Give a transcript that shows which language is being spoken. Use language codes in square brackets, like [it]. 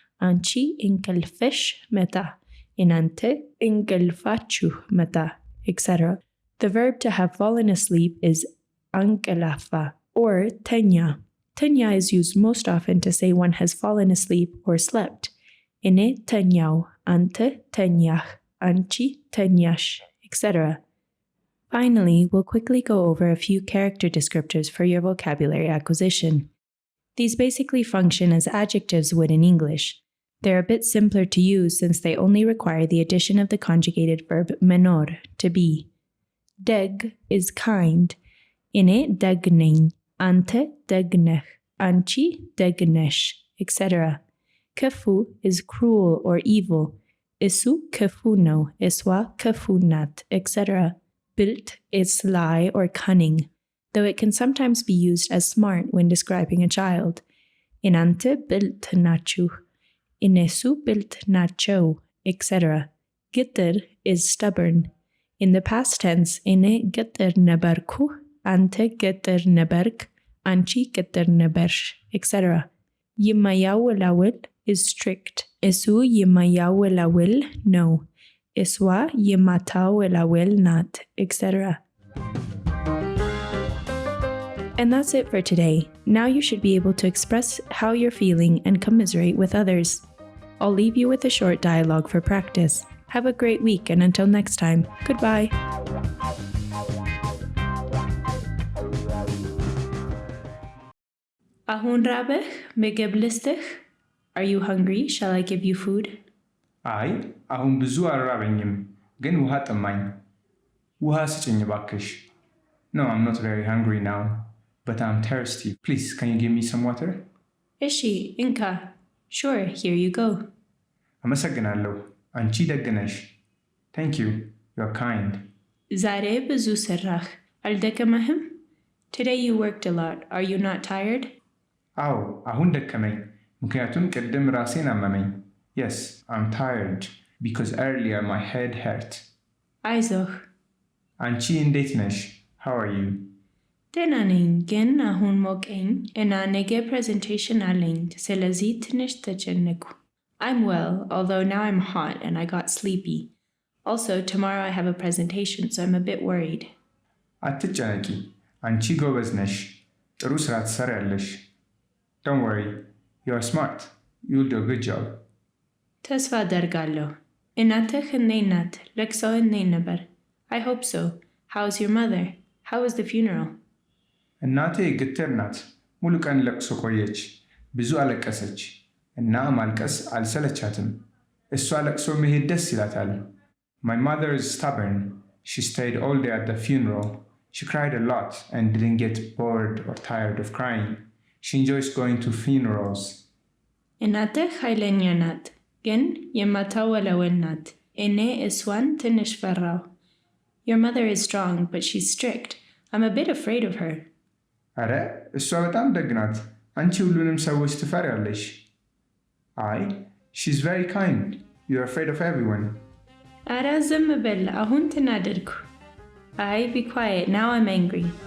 [am] አንቺ እንቅልፍሽ መጣ፣ እናንተ እንቅልፋችሁ መጣ, etc. [en] The verb to have fallen asleep is አንቀላፋ or ተኛ. Tenya is used most often to say one has fallen asleep or slept. [am] እኔ ተኛው, አንተ ተኛህ, አንቺ ተኛሽ, etc. [en] Finally, we'll quickly go over a few character descriptors for your vocabulary acquisition. These basically function as adjectives would in English. They're a bit simpler to use since they only require the addition of the conjugated verb menor, to be. Deg is kind. [am] እኔ ደግ ነኝ, አንተ ደግ ነህ, አንቺ ደግ ነሽ, etc. [en] ክፉ is cruel or evil. [am] እሱ ክፉ ነው, እሷ ክፉ ናት, etc. [en] ብልጥ is sly or cunning, though it can sometimes be used as smart when describing a child. [am] እናንተ ብልጥ ናችሁ, እነሱ ብልጥ ናቸው, etc. [en] ግትር is stubborn. In the past tense, [am] እኔ ግትር ነበርኩ, አንተ ግትር ነበርክ, አንቺ ግትር ነበርሽ, etc. [en] የማያወላውል is strict. [am] እሱ የማያወላውል ነው, እሷ የማታወላውል ናት, etc. [en] And that's it for today. Now you should be able to express how you're feeling and commiserate with others. I'll leave you with a short dialogue for practice. Have a great week, and until next time, goodbye. [am] አሁን ራበህ? ምግብ ልስጥህ? [en] Are you hungry? Shall I give you food? [am] አይ አሁን ብዙ አልራበኝም፣ ግን ውሃ ጠማኝ። ውሃ ስጭኝ እባክሽ። [en] No, I'm not very hungry now, but I'm thirsty. Please, can you give me some water? [am] እሺ እንካ. [en] Sure, here you go. [am] አመሰግናለሁ። አንቺ ደግ ነሽ. [en] Thank you. You're kind. [am] ዛሬ ብዙ ሰራህ። አልደከመህም? [en] Today you worked a lot. Are you not tired? [am] አዎ አሁን ደከመኝ፣ ምክንያቱም ቅድም ራሴን አመመኝ። [en] Yes, I'm tired because earlier my head hurt. [am] አይዞህ። አንቺ እንዴት ነሽ? [en] How are you? [am] ደህና ነኝ፣ ግን አሁን ሞቀኝ እና ነገ presentation አለኝ፣ ስለዚህ ትንሽ ተጨነኩ. [en] I'm well, although now I'm hot and I got sleepy. Also, tomorrow I have a presentation, so I'm a bit worried. [am] አትጨነቂ፣ አንቺ ጎበዝ ነሽ፣ ጥሩ ስራ ትሰሪያለሽ. [en] Don't worry, you're smart. You'll do a good job. [am] ተስፋ አደርጋለሁ። እናትህ እንዴት ናት? ለቅሶው እንዴት ነበር? [en] I hope so. How's your mother? How was the funeral? [am] እናቴ ግትር ናት። ሙሉ ቀን ለቅሶ ቆየች። ብዙ አለቀሰች እና ማልቀስ አልሰለቻትም። እሷ ለቅሶ መሄድ ደስ ይላታል። [en] My mother is stubborn. She stayed all day at the funeral. She cried a lot and didn't get bored or tired of crying. She enjoys going to funerals. [am] እናትህ ኃይለኛ ናት፣ ግን የማታወላውል ናት። እኔ እሷን ትንሽ ፈራሁ. [en] Your mother is strong, but she's strict. I'm a bit afraid of her. [am] አረ እሷ በጣም ደግ ናት። አንቺ ሁሉንም ሰዎች ትፈሪያለሽ። አይ [en] she's very kind. You're afraid of everyone. [am] አረ ዝም በል፣ አሁን ተናደድኩ. [en] Be quiet. Now I'm angry.